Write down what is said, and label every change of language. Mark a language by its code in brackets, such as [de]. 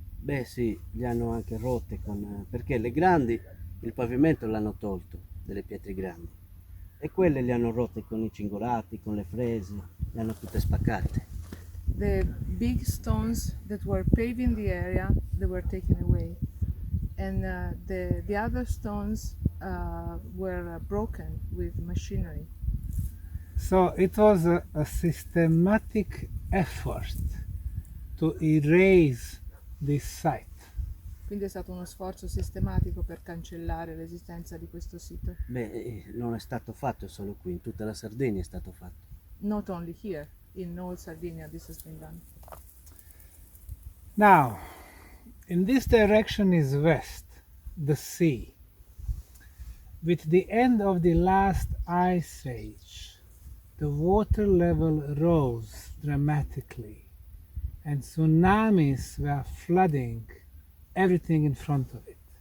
[it] Beh sì, li hanno anche rotte perché le grandi, il pavimento l'hanno tolto, delle pietre grandi, e quelle le hanno rotte con i cingolati, con le frese, le hanno tutte spaccate. [en] The big stones that were paving the area, they were taken away, and the other stones were broken with machinery. So it was a systematic effort to erase this site. [it] Quindi è stato uno sforzo sistematico per cancellare l'esistenza di questo sito. Beh, non è stato fatto solo qui, in tutta la Sardegna è stato fatto. [en] Not only here, in all Sardinia this has been done. Now, in this direction is west, the sea. With the end of the last ice age, the water level rose dramatically and tsunamis were flooding everything in front of it.